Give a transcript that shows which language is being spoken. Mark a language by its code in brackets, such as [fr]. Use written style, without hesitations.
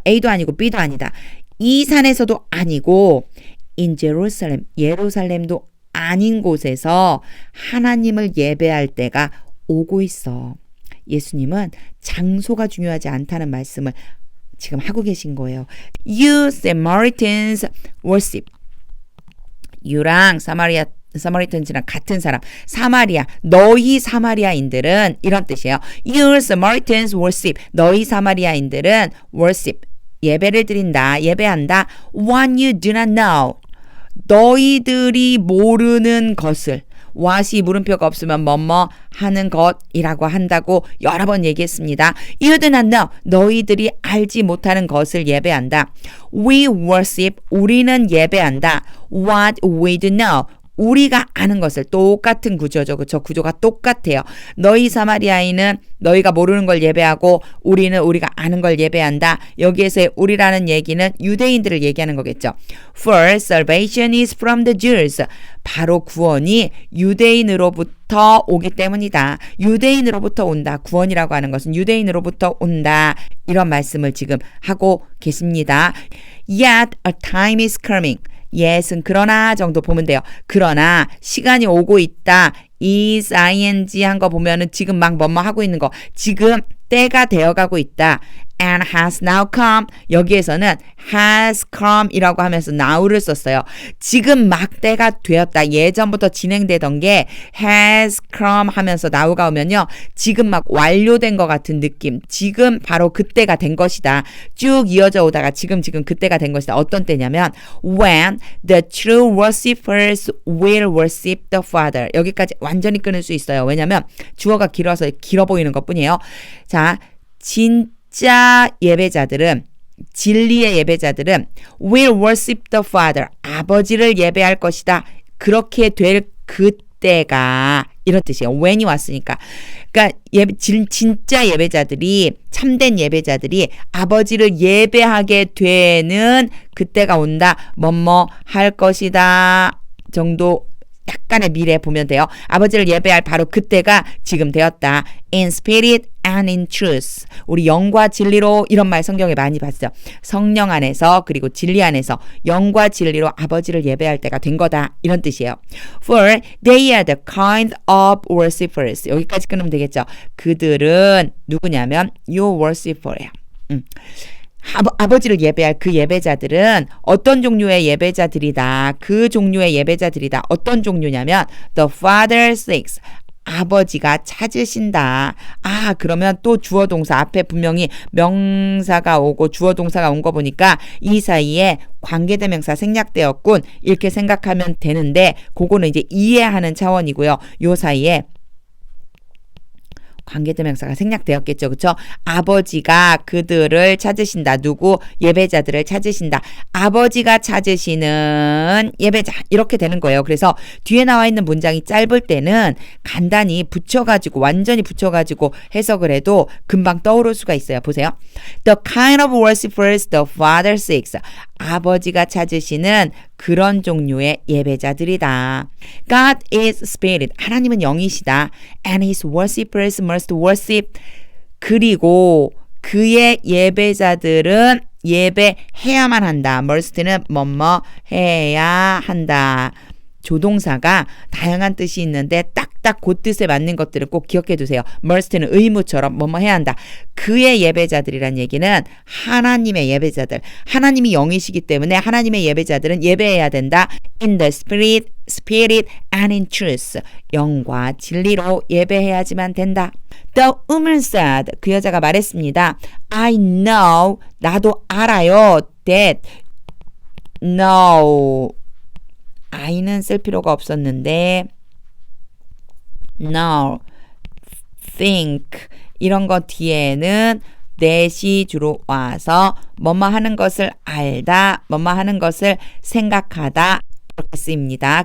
[ko] A도 아니고 B도 아니다. 이 산에서도 아니고 [en] in Jerusalem, [ko] 예루살렘도 아닌 곳에서 하나님을 예배할 때가 오고 있어. 예수님은 장소가 중요하지 않다는 말씀을 지금 하고 계신 거예요. [en] You Samaritans worship. [ko] 유랑 사마리탄즈랑 같은 사람. 사마리아. 너희 사마리아인들은 이런 뜻이에요. [en] You Samaritans worship. [ko] 너희 사마리아인들은 worship. 예배를 드린다. 예배한다. [en] What you do not know. [ko] 너희들이 모르는 것을. what이 물음표가 없으면 뭐뭐 하는 것이라고 한다고 여러 번 얘기했습니다. [en] You do not know. [ko] 너희들이 알지 못하는 것을 예배한다. [en] We worship. [ko] 우리는 예배한다. [en] What we do know. [ko] 우리가 아는 것을. 똑같은 구조죠. 저 구조가 똑같아요. 너희 사마리아인은 너희가 모르는 걸 예배하고 우리는 우리가 아는 걸 예배한다. 여기에서의 우리라는 얘기는 유대인들을 얘기하는 거겠죠. [en] For salvation is from the Jews. [ko] 바로 구원이 유대인으로부터 오기 때문이다. 유대인으로부터 온다. 구원이라고 하는 것은 유대인으로부터 온다. 이런 말씀을 지금 하고 계십니다. [en] Yet a time is coming. [ko] yes은 그러나 정도 보면 돼요. 그러나 시간이 오고 있다. is ing 한 거 보면은 지금 막 뭐뭐 하고 있는 거. 지금 때가 되어가고 있다. [en] and has now come. [ko] 여기에서는 has come 이라고 하면서 now를 썼어요. 지금 막 때가 되었다. 예전부터 진행되던 게 has come 하면서 now가 오면요. 지금 막 완료된 것 같은 느낌. 지금 바로 그때가 된 것이다. 쭉 이어져 오다가 지금 그때가 된 것이다. 어떤 때냐면 [en] when the true worshippers will worship the Father. [ko] 여기까지 완전히 끊을 수 있어요. 왜냐면 주어가 길어서 길어 보이는 것뿐이에요. 자, 진짜 예배자들은 진리의 예배자들은 [en] will worship the Father. [ko] 아버지를 예배할 것이다. 그렇게 될 그때가 이런 뜻이에요. when이 왔으니까. 그러니까 진짜 예배자들이 참된 예배자들이 아버지를 예배하게 되는 그때가 온다. 뭐뭐 할 것이다 정도 약간의 미래 보면 돼요. 아버지를 예배할 바로 그때가 지금 되었다. [en] In spirit and in truth. [ko] 우리 영과 진리로 이런 말 성경에 많이 봤죠. 성령 안에서 그리고 진리 안에서 영과 진리로 아버지를 예배할 때가 된 거다. 이런 뜻이에요. [en] For they are the kind of worshippers. [ko] 여기까지 끊으면 되겠죠. 그들은 누구냐면 [en] your worshipper [ko] 예요. 아버지를 예배할 그 예배자들은 어떤 종류의 예배자들이다. 그 종류의 예배자들이다. 어떤 종류냐면 [en] the Father seeks. [ko] 아버지가 찾으신다. 아, 그러면 또 주어 동사 앞에 분명히 명사가 오고 주어 동사가 온 거 보니까 이 사이에 관계대명사 생략되었군. 이렇게 생각하면 되는데 그거는 이제 이해하는 차원이고요. 요 사이에 관계대명사가 생략되었겠죠. 그렇죠? 아버지가 그들을 찾으신다. 누구? 예배자들을 찾으신다. 아버지가 찾으시는 예배자. 이렇게 되는 거예요. 그래서 뒤에 나와 있는 문장이 짧을 때는 간단히 붙여가지고 완전히 붙여가지고 해석을 해도 금방 떠오를 수가 있어요. 보세요. [en] The kind of worshippers the Father seeks. [ko] 아버지가 찾으시는 그런 종류의 예배자들이다. [en] God is spirit. [ko] 하나님은 영이시다. [en] And his worshippers must worship. [ko] 그리고 그의 예배자들은 예배해야만 한다. must는 뭐뭐 해야 한다. 조동사가 다양한 뜻이 있는데 딱딱 그 뜻에 맞는 것들을 꼭 기억해 두세요. must는 의무처럼 뭐뭐 해야 한다. 그의 예배자들이란 얘기는 하나님의 예배자들. 하나님이 영이시기 때문에 하나님의 예배자들은 예배해야 된다. [en] In the spirit and in truth. [ko] 영과 진리로 예배해야지만 된다. [en] The woman said. [ko] 그 여자가 말했습니다. [en] I know. [ko] 나도 알아요. [en] That. No. [ko] I는 쓸 필요가 없었는데 no, think 이런 거 뒤에는 that이 주로 와서 뭐뭐 하는 것을 알다, 뭐뭐 하는 것을 생각하다 이렇게 쓰입니다.